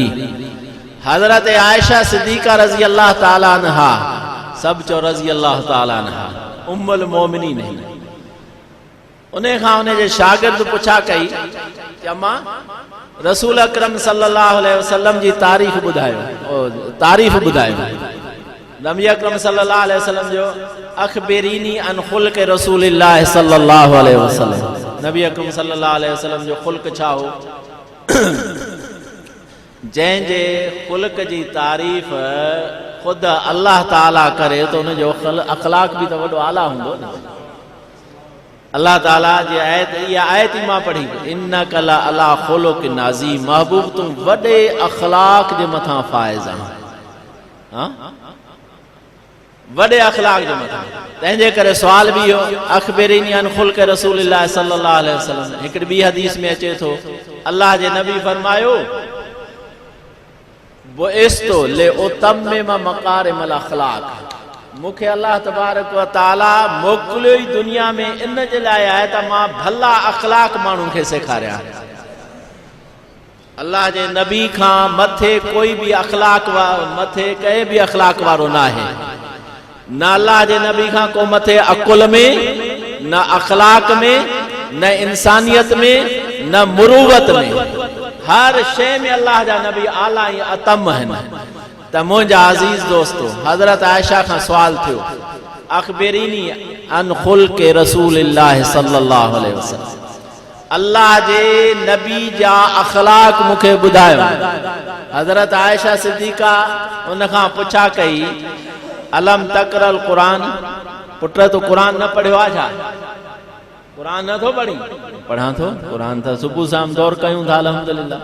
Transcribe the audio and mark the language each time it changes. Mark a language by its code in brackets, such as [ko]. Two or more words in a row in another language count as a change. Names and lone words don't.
[sd] हज़रत आयशा सिद्दीक़ा [ar] رضي الله تعالى عنها, [sd] सब चो [ar] رضي الله تعالى عنها, أم المؤمنين, [sd] उन खां उन जे शागिर्द पुछा कई कि अम्मा रसूल अकरम [ar] صلى الله عليه وسلم [sd] जी तारीफ़ ॿुधायो, तारीफ़ ॿुधायो। नबी अकरम [ar] صلى الله عليه وسلم जो أخبريني عن خلق رسول الله صلى الله عليه وسلم, [sd] नबी अकरम [ar] صلى الله عليه وسلم [sd] जो ख़ुल्क़ छा हो, जंहिंजे ख़ुल्क़ जी तारीफ़ ख़ुद अल्लाह ताला करे तो उन जो अखलाक भी तो वॾो आला हूंदो न। अल्लाह ताला जी आयत, इहा आयत ही मां पढ़ी, [ar] إنك لعلى خلق عظيم, [sd] महबूब तुम वॾे अखलाक जे मथां फाइज़ आहीं। वॾे अखलाक जो मथां। तंहिंजे करे सुवाल बि इहो [ar] أخبرني عن خلق رسول الله صلى الله عليه وسلم. [sd] हिकिड़ी ॿी हदीस में अचे थो, अल्लाह जे नबी फरमायो [ar] بعثت لأتمم مكارم الأخلاق, [sd] मूंखे [ar] الله تبارك وتعالى [sd] मोकिलियो ई दुनिया में इन जे लाइ आहे त मां भला अख़लाक माण्हुनि खे सेखारियां। अल्लाह जे नबी खां मथे कोई बि अख़लाक मथे कंहिं बि अख़लाक वारो न आहे। न अल्लाह जे नबी खां को मथे अकुल में, न अख़लाक में, न इंसानियत में, न मुरूवत में। हर शइ में अल्लाह जा नबी आला ऐं अतम आहिनि। त मुंहिंजा अज़ीज़ दोस्तो, हज़रत आयशा खां सुवाल थियो, [ar] أخبرني عن خلق رسول الله صلى الله عليه وسلم, [sd] अल्लाह जे नबी जा अख़लाक मूंखे ॿुधायो। हज़रत आयशा सिद्दीक़ा उन खां पुछा कई, [ar] ألم تقرأ القرآن, [sd] पुट तो क़ुरान न पढ़ियो आहे छा? क़ुरान नथो पढ़ी? पढ़ां थो क़ुरान, त सुबुह शाम दौर कयूं था अल्हम्दुलिल्लाह।